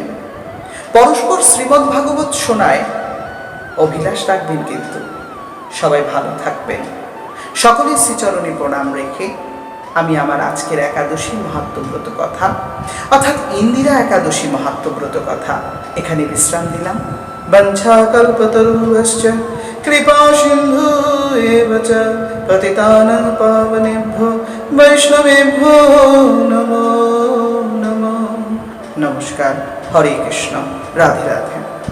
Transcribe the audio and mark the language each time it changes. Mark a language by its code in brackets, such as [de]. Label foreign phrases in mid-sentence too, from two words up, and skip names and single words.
[bn] পরস্পর শ্রীমদ্ ভাগবত শোনায় অভিলাষ রাখবেন, কিন্তু সবাই ভালো থাকবেন। সকলের শ্রীচরণে প্রণাম রেখে আমি আমার আজকের একাদশী মহাত্মব্রত কথা অর্থাৎ ইন্দিরা একাদশী মহাত্মব্রত কথা এখানে বিশ্রাম দিলাম। [sa] বঞ্ছাকল্পতরুশ্চ কৃপা সিন্ধু এব চ পতিতানাং পাবনেভ্যো বৈষ্ণবেভ্যো নমো নমঃ। নমস্কার। [bn] হরে কৃষ্ণ। রাধে রাধে।